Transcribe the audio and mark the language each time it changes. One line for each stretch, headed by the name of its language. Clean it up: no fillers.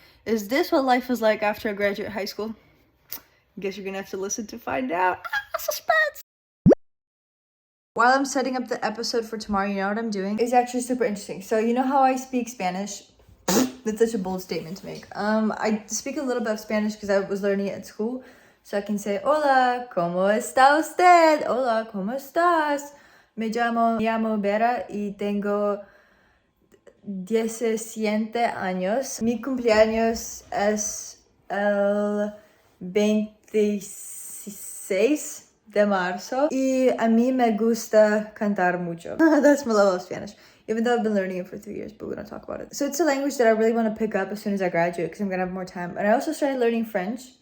English: Is this what life is like after I graduate high school? Guess you're gonna have to listen to find out. Suspense! While I'm setting up the episode for tomorrow, you know what I'm doing? It's actually super interesting. So you know how I speak Spanish? That's such a bold statement to make. I speak a little bit of Spanish because I was learning it at school. So I can say,
Spanish: hola, ¿cómo está usted? Hola, ¿cómo estás? Me llamo Vera y tengo 17 años. Mi cumpleaños es el 26 de marzo. Y a mí me gusta cantar mucho.
English: That's my level of Spanish. Even though I've been learning it for 3 years, but we don't talk about it. So it's a language that I really want to pick up as soon as I graduate because I'm going to have more time. And I also started learning French.